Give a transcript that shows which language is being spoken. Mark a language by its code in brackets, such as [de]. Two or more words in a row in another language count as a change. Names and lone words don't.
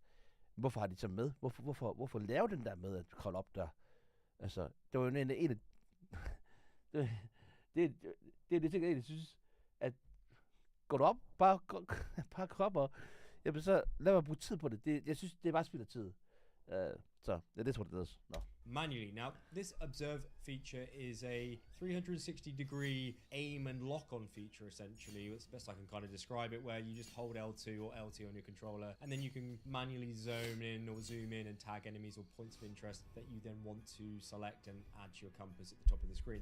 [da] Hvorfor har de så med? Hvorfor lave den der med at kravle op der? Altså, det var jo en af det er det ting, jeg egentlig synes, at går du op, bare kom op, jamen så lad mig bruge tid på det. Jeg synes, det er bare spild af tid. [en] So that's what it does. No. Manually. Now, this observe feature is a 360-degree aim and lock-on feature, essentially. It's the best I can kind of describe it, where you just hold L2 or LT on your controller, and then you can manually zone in or zoom in and tag enemies or points of interest that you then want to select and add to your compass at the top of the screen.